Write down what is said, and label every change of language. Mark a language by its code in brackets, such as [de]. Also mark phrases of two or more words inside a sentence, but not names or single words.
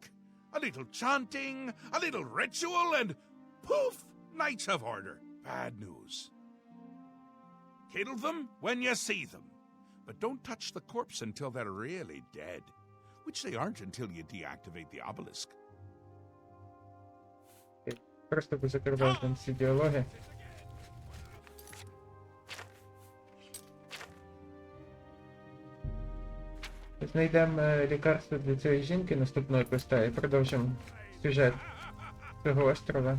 [en] A little chanting, a little ritual, and poof, Knights of Order. Bad news. Kill them when you see them. But don't touch the corpse until they're really dead. Which they aren't until you deactivate the obelisk. [uk] Просто позакриваю там всі діалоги. Знайдемо лікарство для цієї жінки наступної квеста і продовжимо сюжет цього острова.